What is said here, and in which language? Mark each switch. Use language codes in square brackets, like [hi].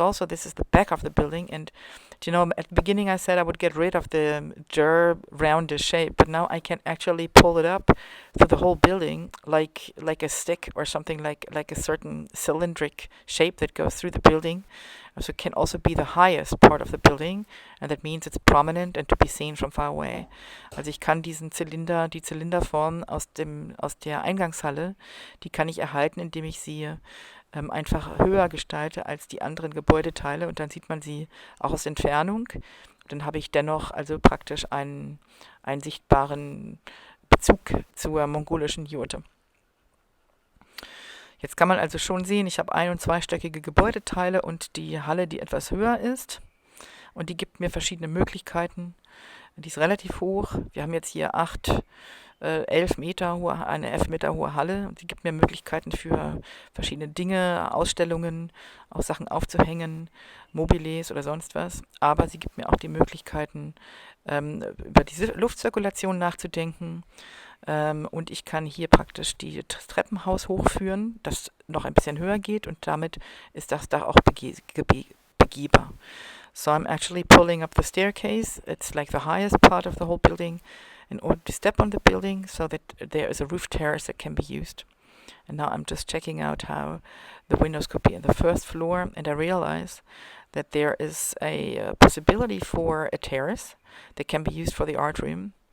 [en] Also, this is the back of the building, and at the beginning I said I would get rid of the roundish shape, but now I can actually pull it up through the whole building like a stick or something, like a certain cylindric shape that goes through the building. So it can also be the highest part of the building, and that means it's prominent and to be seen from far away. [de] Also ich kann die Zylinderform aus der Eingangshalle, die kann ich erhalten, indem ich sie einfach höher gestalte als die anderen Gebäudeteile, und dann sieht man sie auch aus Entfernung. Dann habe ich dennoch also praktisch einen sichtbaren Bezug zur mongolischen Jurte. Jetzt kann man also schon sehen, ich habe 1- und 2-stöckige Gebäudeteile und die Halle, die etwas höher ist. Und die gibt mir verschiedene Möglichkeiten. Die ist relativ hoch. Wir haben jetzt hier 11 Meter hohe, eine 11 Meter hohe Halle. Und die gibt mir Möglichkeiten für verschiedene Dinge, Ausstellungen, auch Sachen aufzuhängen, Mobiles oder sonst was. Aber sie gibt mir auch die Möglichkeiten, über diese Luftzirkulation nachzudenken. Und ich kann hier praktisch das Treppenhaus hochführen, das noch ein bisschen höher geht, und damit ist das Dach auch begehbar. [en] So I'm actually pulling up the staircase. It's like the highest part of the whole building in order to step on the building so that there is a roof terrace that can be used. And now I'm just checking out how the windows could be in the first floor, and I realize that there is a possibility for a terrace that can be used for the art room.